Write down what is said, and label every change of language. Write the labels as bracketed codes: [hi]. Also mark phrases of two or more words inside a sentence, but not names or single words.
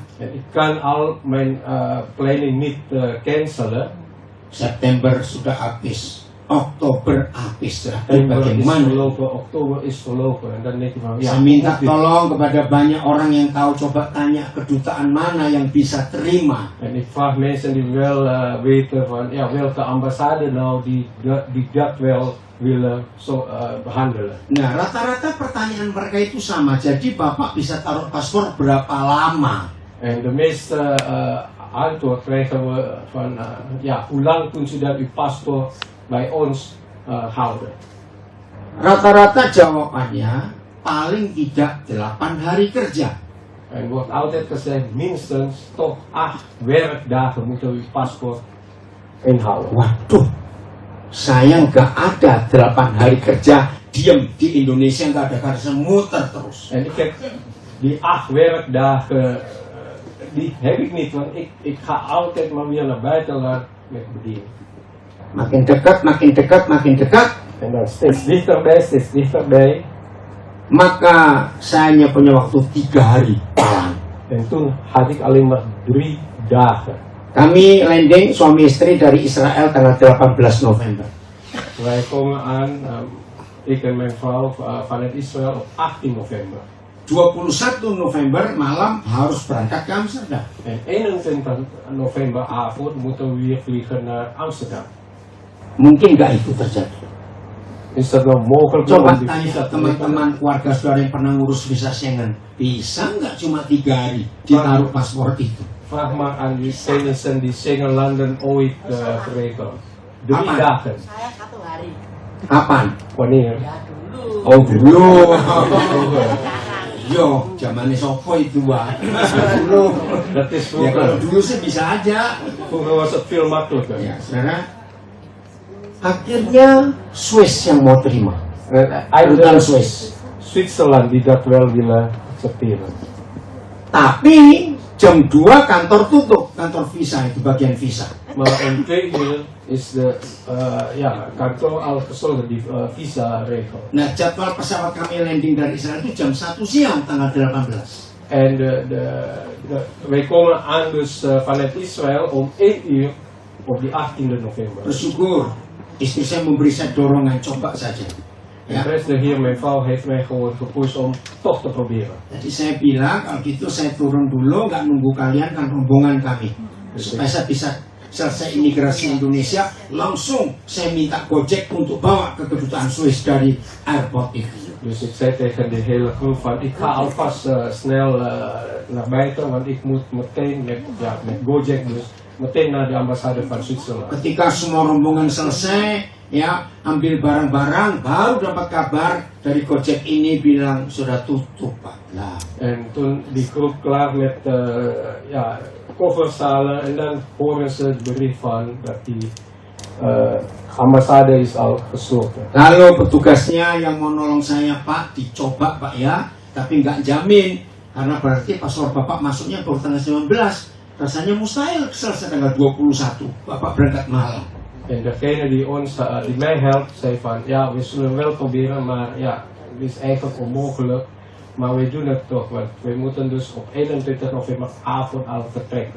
[nl] En ik kan al mijn planning niet cancelen. [id] September sudah habis, Oktober habis. [nl] September is [id] Bagaimana? [nl] verlopen, oktober is verlopen. En dan denk je van, ja, [id] Saya minta [nl] hoe moet dit? [id] tolong kepada banyak orang yang tahu, coba tanya kedutaan mana yang bisa terima. [nl] En ik vraag mensen die wel weten van, ja, welke ambassade nou die dat wel willen behandelen. [id] Nah, rata-rata pertanyaan mereka itu sama. Jadi Bapak bisa taruh paspor berapa lama? [nl] En de meeste antwoord krijgen we van, ja, hoe lang kunt u dat uw paspoort bij ons houden? [id] Rata-rata jawabannya paling tidak 8 hari kerja. [nl] En wordt altijd gezegd, minstens toch 8 werkdagen moeten we uw paspoort inhouden. [id] Waduh, saya nggak ada 8 hari kerja diam di Indonesia, nggak ada kerja, muter terus. [nl] En ik heb die 8 werkdagen, die heb ik niet, want ik ga altijd maar weer naar buitenland met bediening. [id] Makin dekat, makin dekat, makin dekat. [nl] En dan steeds dichterbij. [id] Maka saya hanya punya waktu 3 hari palang. [nl] En toen had ik alleen maar 3 dagen. [id] Kami landing suami istri dari Israel tanggal 18 November. [nl] Wij komen aan, ik en mijn vrouw vanuit Israël op 18 november. [id] 21 November malam harus berangkat ke Amsterdam. [nl] En 21 november avond moeten we weer vliegen naar Amsterdam. [id] Mungkin nggak itu terjadi. [nl] Is dat nou mogelijk [id] Coba [nl] om die [id] tanya [nl] visa te [id] teman-teman keluarga saudara yang pernah ngurus visa Schengen, bisa nggak cuma 3 hari ditaruh paspor itu? [nl] Vraag maar aan die kennissen die Schengenlanden ooit geregeld. 3 [id] Apa? [nl] dagen. [id] Saya 1 hari. Kapan? [nl] Wanneer? [id] Ya dulu. Oh dulu. [nl] Vroeger. [jv] Yo, zamannya sopo itu Wak. [id] Dulu. [nl] Dat is [id] Ya kalau [nl] vroeger. [id] dulu sih bisa aja. [nl] Vroeger was het veel makkelijker. [id] Ya, saudara. Akhirnya Swiss yang mau terima. Kedutaan [nl] Eindelijk [id] Swiss. [nl] Zwitserland die dat wel willen accepteren. [id] Tapi jam 2 kantor tutup, kantor visa itu bagian visa. Maar om 2 uur is de kantoor al gesloten, die visa-regel. Nah, jadwal pesawat kami landing dari Israel itu jam 1 siang tanggal 18. En wij komen aan dus vanuit Israël om 1 uur op die 18e november. Bersyukur istri saya memberi saya dorongan, coba saja. [nl] En [id] Ya. [nl] beste heer, mijn vrouw heeft mij gewoon gepusht om toch te proberen. [id] Jadi saya bilang kalau gitu saya turun dulu, nggak nunggu kalian kan rombongan kami. Supaya saya bisa selesai imigrasi Indonesia, langsung saya minta Gojek untuk bawa ke kedutaan Swiss dari airport itu. [nl] Dus ik zei tegen de hele groep van, ik ga alvast snel naar buiten, want ik moet meteen met Gojek dus meteen naar de ambassade van Zwitserland. [id] Ketika semua rombongan selesai, ya ambil barang-barang, baru dapat kabar dari Gojek ini bilang sudah tutup Pak. Lah, [nl] En toen die groep klaar met koffers halen en dan horen ze het bericht van dat die ambassade is al gesloten. [id] lalu petugasnya yang mau nolong saya, Pak, dicoba Pak ya, tapi nggak jamin karena berarti paspor Bapak masuknya baru tanggal 19. Rasanya mustahil selesai tanggal 21. Bapak berangkat malam. [nl] En degene die die mij helpt, zei van ja, we zullen wel proberen, maar ja, het is eigenlijk onmogelijk Maar we doen het toch, want we moeten dus op 21 november avond al vertrekken.